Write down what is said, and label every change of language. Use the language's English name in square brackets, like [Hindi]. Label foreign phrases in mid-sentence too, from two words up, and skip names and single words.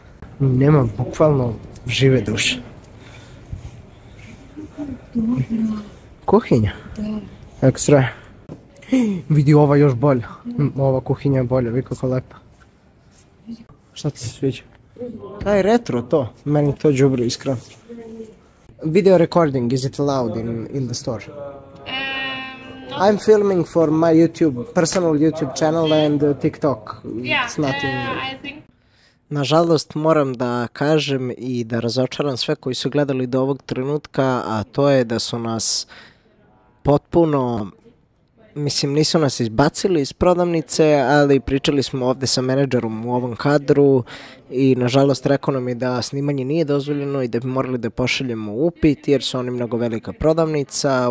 [Serbian] Nema bukvalno žive duše. Kuhinja? Ekstra. Vidi, ova još bolja. Ova kuhinja je bolja, vidi kako lepa. Šta ti se sviđa? Taj retro to, meni to đubre iskreno. [English] Video recording, is it allowed in the store? I'm filming for my personal YouTube channel and TikTok. It's nothing. I think. [Serbian] Nažalost moram da kažem i da razočaram sve koji su gledali do ovog trenutka, a to je da su nas potpuno, nisu nas izbacili iz prodavnice, ali pričali smo ovdje sa menadžerom u ovom kadru i nažalost rekao nam je da snimanje nije dozvoljeno i da bi morali da pošaljemo upit jer su oni mnogo velika prodavnica.